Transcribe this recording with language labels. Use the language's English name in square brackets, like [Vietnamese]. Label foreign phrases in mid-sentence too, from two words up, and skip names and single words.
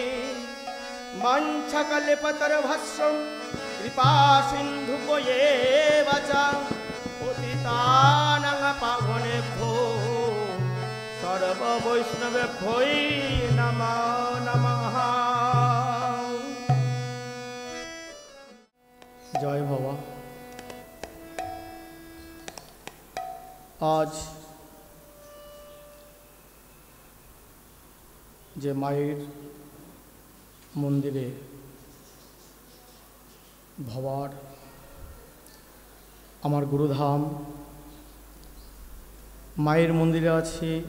[Sanskrit] मञ्चकल्पतरुभस्सं कृपासिन्धुभ्येव च पतितानां पावनेभ्यो सर्ववैष्णवेभ्यो नमो नमः। [Bangla] জয় বাবা। আজ যে মায়ের মন্দিরে ভবার আমার গুরুধাম মায়ের মন্দিরে আছে,